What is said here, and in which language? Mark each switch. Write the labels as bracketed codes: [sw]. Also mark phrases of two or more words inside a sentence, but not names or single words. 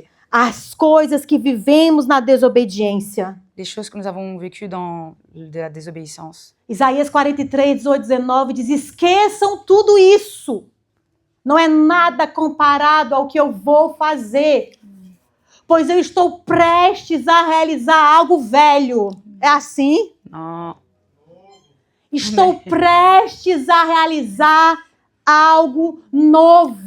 [pt] as coisas que vivemos na desobediência. [fr] Les choses que nous avons vécues dans de la désobéissance. [pt] Isaías 43, 18, 19 diz: esqueçam tudo isso. Não é nada comparado ao que eu vou fazer, pois eu estou prestes a realizar algo velho. É assim? [fr] Non. [pt] Estou prestes a realizar algo novo.